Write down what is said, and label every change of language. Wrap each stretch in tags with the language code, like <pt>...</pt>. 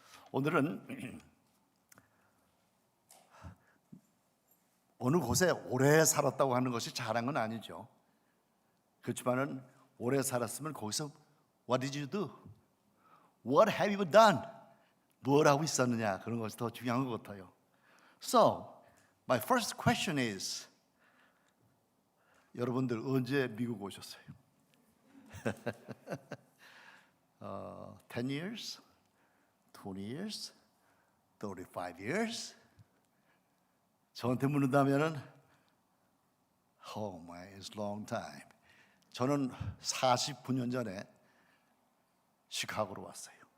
<ko>오늘은 어느 곳에 오래 살았다고 하는 것이 잘한 건 아니죠. 그렇지만은 오래 살았으면 거기서</ko> <en>What did you do? What have you done?</en> <ko>뭘 하고 있었느냐, 그런 것이 더 중요한 것 같아요.</ko> <en>So, my first question is,</en> <ko>여러분들 언제 미국 오셨어요?</ko> <en>10 years? 20 years? 35 years?</en> <ko>저한테 묻는다면은</ko> <en>Oh my, it's long time.</en> <ko>저는 49년 전에 시카고로 왔어요.</ko>